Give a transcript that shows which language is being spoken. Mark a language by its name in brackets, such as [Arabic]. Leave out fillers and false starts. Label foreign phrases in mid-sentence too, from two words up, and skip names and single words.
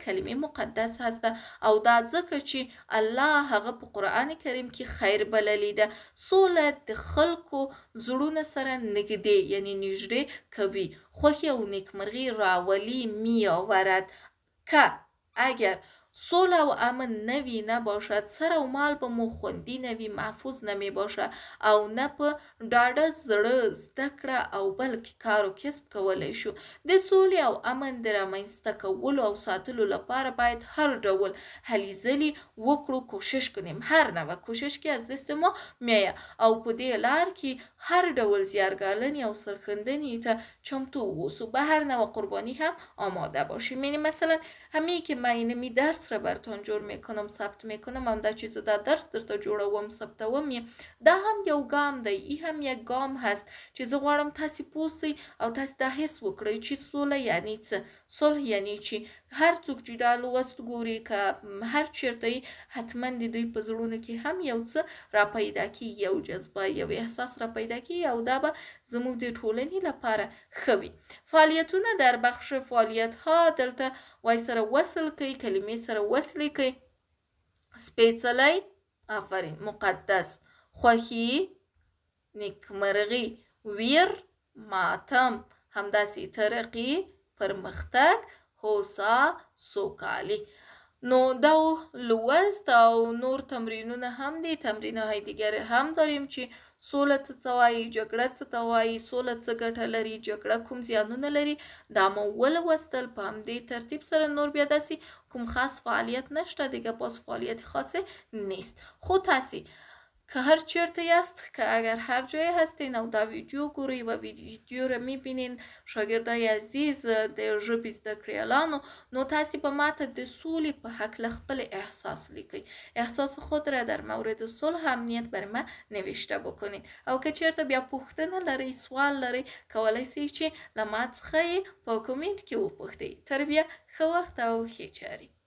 [Pashto] کلمه مقدس هسته او دا ځکه چې الله هغه په قرآن کریم کې خیر بللی ده. صلح د خلکو زړونه سره نږدې یعنی نږدې کوي، خوښي او نیکمرغي راولي [Persian] می آورد. [Pashto] که [Persian] اگر صلح و امن [Pashto] نوی نباشد، سر و مال به مو خوندی نوی، [Persian] محفوظ نمی باشه [Pashto] او نه په ډاډه زړه زده کړه او بلکې کار و کسب کولی شو. د سولې او امن د رامنځته کولو او ساتلو لپاره باید هر ډول هلې ځلې وکړو، [Persian] کوشش کنیم، هر نوع کوشش که از دست ما میآید [Pashto] او په دې لار کې هر ډول زیارگالنی او سرښندنې ته چمتو اوسو، [Persian] به هر نوع قربانی هم آماده باشیم. یعنی مثلا همین که من اینمی درس را براتون جور میکنم، ثبت میکنم، [Pashto] هم دا چیزو دا درس درته جوړوم، ثبتوم یې، دا هم یو ګام دی، [Persian] ای هم یک ګام هست [Pashto] چې زه غواړم تاسې پوه سئ او تاسې دا حس وکړئ چې سوله یعنی څه، صلح یعنی چې هر څوک چې دا لوست ګوري که هر چیرته حتما د دوی په زړونو کې هم یو څه را پیدا کیږي، یو جذبه، یو احساس را پیدا کیږي او دا به زموږ د ټولنې لپاره ښه وي. فعالیتونه [Persian] در بخش فعالیت ها [Pashto] دلته وای سره وصل کوي، کلمې سره وصلې کوي. سپېڅلی، آفرین، مقدس، خوښي، نیکمرغي، ویر، ماتم، همداسې ترقي، پرمختګ، هوسا، سوکالي. نو دا لوست او نور تمرینونه هم دي، [Persian] تمرینهای دیگر هم داریم [Pashto] چې سوله څه ته وایي، جګړه څه ته وایي، سوله څه ګټه لري، جګړه کوم زیانونه لري، دا مو ولوستل. په همدې ترتیب سره نور بیا داسې کوم خاص فعالیت نشته [Persian] دیگه، باز فعالیت خاصی نیست. [Pashto] خود تاسې که هر چیرته یست، که [Persian] اگر هر جای هستین [Pashto] او دا ویدیو ګورئ [Persian] و ویدیو را میبینین شاگردای عزیز [Pashto] د ژبې زده کړیالانو، نو تاسې به ماته د سولې په هکله خپل احساس لیکئ، [Persian] احساس خود را در مورد صلح امنیت بر ما نوشته بکنین. [Pashto] او که چیرته بیا پوښتنه لرئ، سوال لرئ، کولی سئ چې له ما څخه یې په کومنټ کې وپوښتئ. تر بیا ښه وخت او ښې چارې.